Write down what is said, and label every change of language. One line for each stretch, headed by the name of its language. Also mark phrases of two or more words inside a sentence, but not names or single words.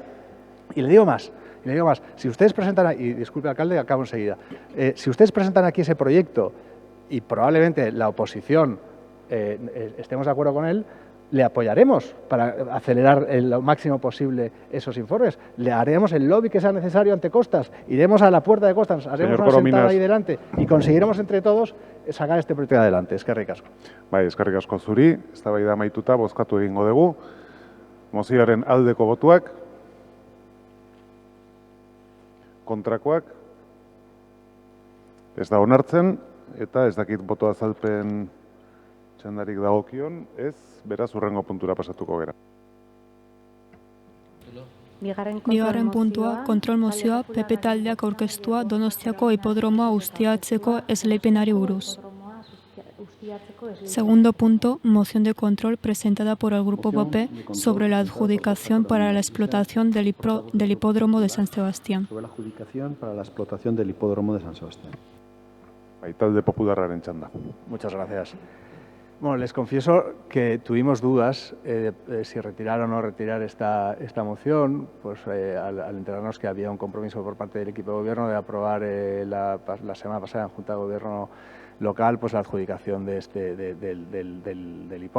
Spanish: Y le digo más, si ustedes presentan, y disculpe alcalde, acabo enseguida, si ustedes presentan aquí ese proyecto y probablemente la oposición estemos de acuerdo con él, le apoyaremos para acelerar lo máximo posible esos informes. Le haremos el lobby que sea necesario ante Costas. Iremos a la puerta de Costas, haremos una sentada ahí delante y conseguiremos entre todos sacar este proyecto adelante.
Basque: Eskerrik asko. Bai, eskerrik asko zuri. Eztabaida amaituta bozkatu egingo dugu. Mozioaren aldeko botuak. Kontrakoak. Ez da onartzen eta ez dakit boto azalpen txandarik dagokion, ez, beraz, hurrengo puntura pasatuko gera. Bigarren puntua, kontrol mozioa, PP taldeak aurkeztua Donostiako hipodromoa ustiatzeko esleipenari buruz.
Spanish: Segundo punto, moción de control presentada por el Grupo PP sobre la adjudicación para la explotación del hipódromo de San Sebastián. Sobre la adjudicación para la explotación del hipódromo de San Sebastián.
Basque: Bai, talde popularraren txanda.
Spanish: Muchas gracias. Bueno, les confieso que tuvimos dudas si retirar o no retirar esta moción, pues al enterarnos que había un compromiso por parte del equipo de gobierno de aprobar la semana pasada en Junta de Gobierno local pues la adjudicación del hipódromo.